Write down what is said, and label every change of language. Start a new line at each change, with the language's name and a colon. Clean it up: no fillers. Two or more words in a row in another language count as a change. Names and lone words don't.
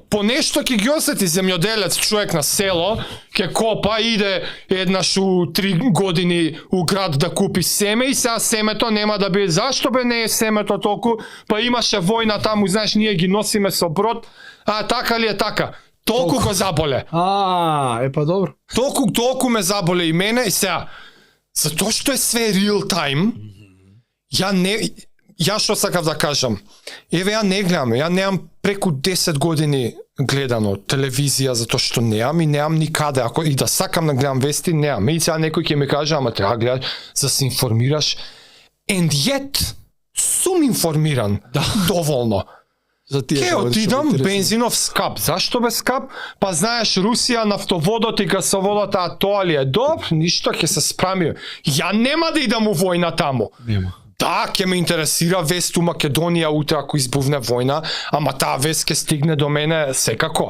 Macedonian: По нешто ќе ги осети земјоделец, човек на село, ќе копа, иде еднаш у 3 години у град да купи семе и сега семето нема да биде. Зашто бе не е семето толку? Па имаше војна таму, знаеш, ние ги носиме со брод. А така ли е така? Толку го заболе. Па добро. Толку ме заболе и мене и сега. Затоа што е све
English: real time,
Macedonian: ја што сакав да кажам. Еве ја не гледам, ја немам преку 10 години гледано телевизија затоа што немам и немам никаде. Ако и да сакам да гледам вести, немам. И сега некој ќе ми каже, ама треба гледаш за се информираш.
English: And yet,
Macedonian: сум информиран. Доволно. Ке отидам, бензинов скап. Зашто бе скап? Па знаеш, Русија, нафтоводот и гасоводот, а тоа ли е добро? Ништо, ќе се справи. Ја нема да идам у војна таму. Нема. Да, ќе ме интересира вест у Македонија утре ако избувне војна, ама таа вест ќе стигне до мене секако.